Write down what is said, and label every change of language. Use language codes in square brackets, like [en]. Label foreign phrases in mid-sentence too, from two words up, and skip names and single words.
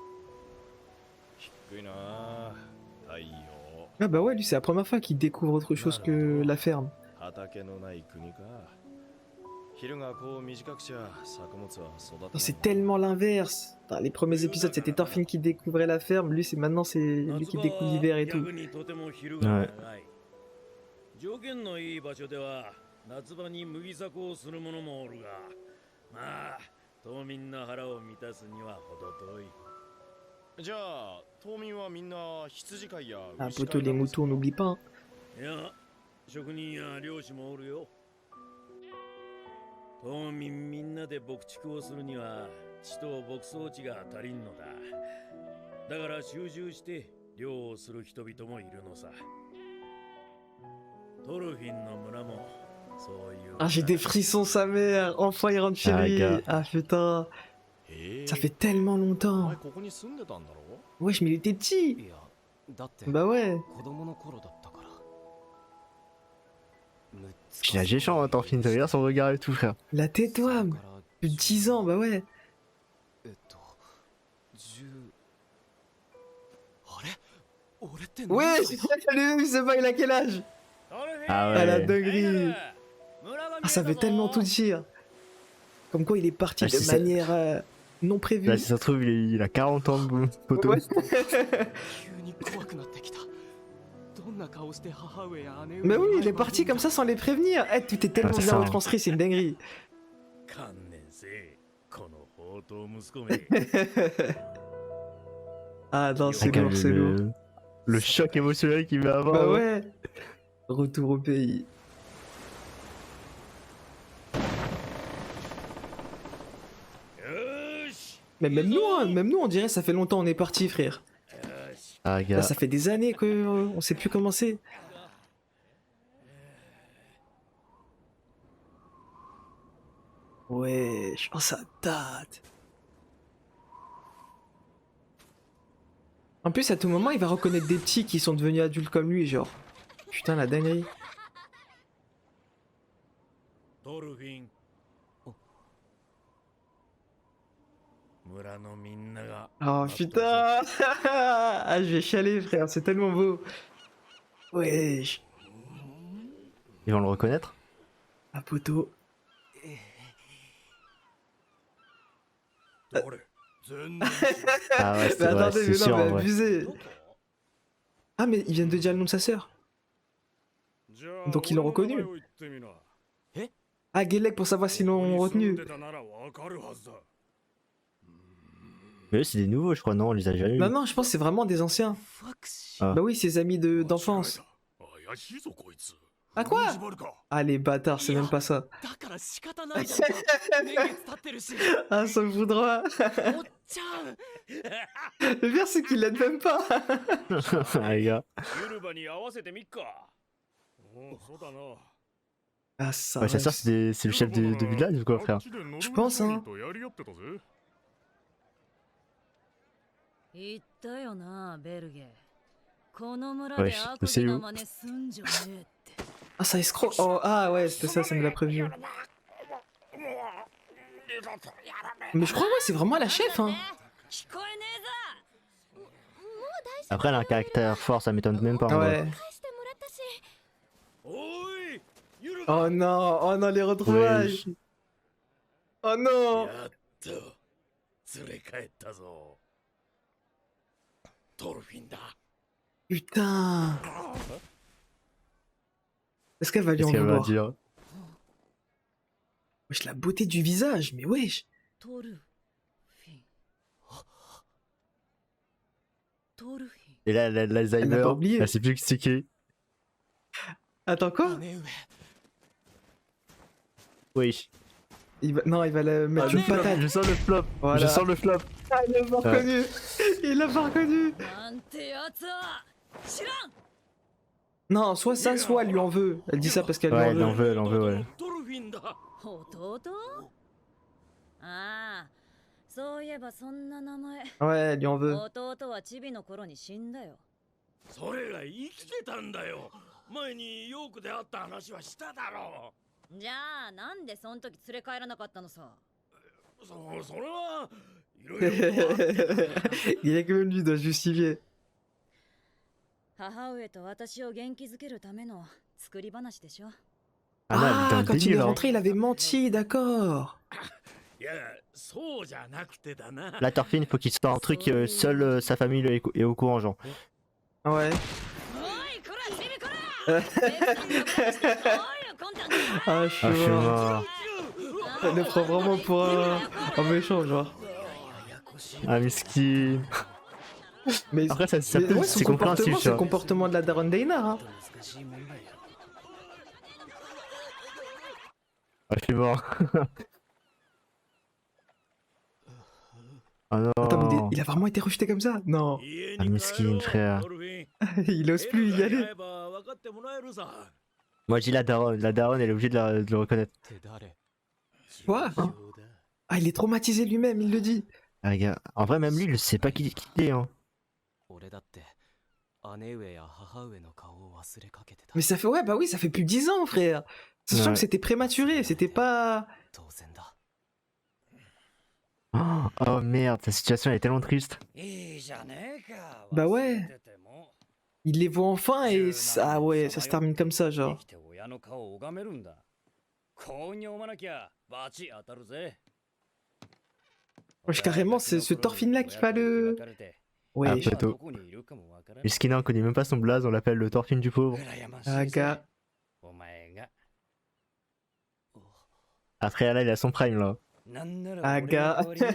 [fr] Ah, bah ouais, lui, c'est la première fois qu'il découvre autre chose que la ferme. Non, c'est tellement l'inverse. Putain, les premiers épisodes, c'était Thorfinn qui découvrait la ferme. Lui, maintenant, c'est lui qui découvre l'hiver et tout. Ouais. [ja] 条件のいい場所では夏場に麦作をする者もおるが、まあ島民の腹を満たすには程遠い。じゃあ島民はみんな羊飼いや [fr] Ah, [ja] 牛飼 [fr] poteau, [ja] い [fr] les [ja] なんですか [fr] moutons, on n'oublie pas. Hein. [ja] いや、職人や漁師もおるよ。島民みんなで牧畜をするには地と牧草地が足りんのだ。だから集中して漁をする人々もいるのさ。トルフィンの村もそういう。 [fr] Ah, j'ai des frissons, sa mère. Enfin, il rentre chez Ah, lui. gars. Ah, putain. [ja] へえ [fr] Ça fait tellement [ja] お [fr] longtemps. [ja] 前ここに住んでたんだろ [fr] Wesh, mais il était petit. [ja] いやだって [fr] Bah ouais. [ja] 子供の頃だったから [fr] Il a géchant, hein, Thorfinn. T'as regarde son regard et tout, frère. La tête d'homme. Plus de 10 ans, bah ouais. [ja] 10 あれ俺って何 [fr] Ouais, [ja] 歳 [fr] lui, c'est pas, il a quel âge? Ah Ah, la ouais. dinguerie. Ah, ça veut tellement tout dire. Comme quoi, il est parti Ah, de c'est ça. manière non prévue. Là, si ça se trouve, il a 40 ans de poteau. Ouais. [ja] 急に怖くなってきたどんな顔して母上や姉上 [fr] Mais [ja] に [fr] oui, [ja] 会えば [fr] il est parti comme ça sans les prévenir. Eh, tout est tellement Ah, c'est bien ça, hein. retranscrit, c'est une dinguerie. [ja] 観念せえこの宝刀息子め。 [fr] Ah non, c'est Ah, lourd, c'est lourd. le choc émotionnel qu'il va avoir. Bah hein. ouais. Retour au pays. Mais même nous, on dirait ça fait longtemps on est parti, frère. Ah, gars. Là, ça fait des années qu'on sait plus comment c'est. Ouais, je pense que ça date. En plus, à tout moment, il va reconnaître des petits qui sont devenus adultes comme lui, genre. Putain, la dinguerie. [ja] トルフィン。村のみんなが。 [fr] Oh putain. Ah, je vais chialer, frère, c'est tellement beau. Wesh. Ils vont le reconnaître. Ah, poteau. [ja] 俺全然 [fr] Ah ouais, Mais c'est vrai, attendez, c'est mais sûr, non, en mais vrai. abusé. Ah, mais ils viennent de dire le nom de sa sœur. [ja] じゃあ [fr] Donc ils l'ont reconnu. [ja] 俺の名前を言ってみな [fr] Ah, Gelek pour savoir s'ils l'ont [ja] ここに住ん [fr] retenu. [ja] でたならわかるはずだ [fr] Mais eux, c'est des nouveaux, je crois, non, on les a jamais eu. Non, non, je pense que c'est vraiment des anciens. [ja] ファクシあ [fr] Bah oui, ses amis d'enfance. [ja] 怪しいぞこいつ [fr] Ah quoi? [ja] 縛るか [fr] Ah les bâtards, c'est même pas ça. [ja] だから仕方ないだろ年月経ってるし [fr] Ah ça me voudra. [ja] おっちゃん [fr] Le pire c'est qu'il l'aide même pas. Ah, les gars. [ja] ユルバに合わせてみっか。おう、そうだな。 [fr] Ah ça. Ouais, sa soeur, c'est le chef de village ou quoi, frère? Je pense, hein. [ja] 言ったよな、ベルゲ。この村 [fr] Ouais, [ja] で [fr] je [ja] 悪 [fr] sais [ja] 事 [fr] où. [ja] の真似すんじゃねえって。 [fr] Ah ça escroc. Oh ah ouais, c'était ça me l'a prévenu. Mais je crois ouais, c'est vraiment la chef hein. [ja] 聞こえねえぞ。 [fr] Après, elle a un caractère fort, ça m'étonne même pas. en vrai. Ouais. [ja] 返してもらったし。おい、ユルバ。 [fr] Oh non, les retrouvailles. Oh non. [ja] やっと連れ帰ったぞ。トルフィンだ。 [fr] Putain. Est-ce qu'elle va lui en Qu'est-ce qu'elle va vouloir? dire? Wesh, la beauté du visage, mais wesh. [ja] トルフィン。トルフィン。 [fr] Et là, l'Alzheimer, Elle l'a pas oublié. elle sait plus que c'est qui. Attends quoi? [ja] 姉上 [fr] Oui. Non, il va la mettre une patate. Je sens le flop. Voilà. Je sens le flop. Ah, il l'a pas reconnu. Il l'a pas reconnu. [ja] なんてやつは知らん。 [fr] Non, soit ça, soit elle lui en veut. Elle dit ça parce qu'elle Ouais, elle lui en en veut. veut, elle en veut, ouais. [ja] トルフィンだ。弟？ああ、そういえばそんな名前。 [fr] Ouais, elle lui en veut. [ja] 弟はチビの頃に死んだよ。それが生きてたんだよ。前にヨークで会った話はしただろじゃあなんでそん時連れ帰らなかったのさ。う。それはいろいろとあってな。 [fr] Il est que même lui doit justifier. [ja] 母上と私を元気づけるための作り話でしょ。 [fr] Ah, non, elle est dans Ah, le quand il est délire, hein. rentré, il avait menti, d'accord. [ja] いや、そうじゃなくてだな。 [fr] Là, Thorfinn, il faut qu'il sorte un truc, seule sa famille est au courant, genre. Ouais. [ja] おいこらチビこら。ベルさんが殺したそういう魂胆だ。 [fr] Ah, je suis Ah, je suis mort. mort. Elle le prend vraiment pour un méchant, genre. Ah, miskin. Mais, Après, ça mais peut ouais, c'est son compréhensible, comportement, tu c'est le vois. comportement de la daronne d'Einar. Hein. Ah, je suis mort. Oh non. Attends, mais il a vraiment été rejeté comme ça? Non. Ah, miskin, frère. Il ose plus y aller. Moi, je dis la daronne. La daronne, elle est obligée de le reconnaître. [ja] って誰？ [fr] Quoi? Ah, il est traumatisé lui-même, il le dit. Ah, gars. En vrai, même lui, il sait pas qui il est, hein. [ja] 俺だって姉上や母上の顔を忘れかけてた。 [fr] Mais ça fait, ouais, bah oui, ça fait plus de 10 ans, frère. Sachant Ouais. que c'était prématuré, c'était pas. [ja] 当然だ。 [fr] Oh merde, sa situation elle est tellement triste. [ja] いいじゃねえか。 [fr] Bah ouais. [ja] 忘れてても [fr] Il les voit enfin et ah ouais, ça se termine comme ça, [ja] 生 [fr] genre. [ja] きて親の顔を拝めるんだ。幸運に拝まなきゃバチ当たるぜ。 [fr] Wesh, carrément, c'est ce Thorfinn-là qui va le. Ouais. Ah, poteau. Miskin, on connaît même pas son blaze, on l'appelle le Thorfinn du pauvre. Ah, gars. Après, là, il a son prime, là. Ah, gars.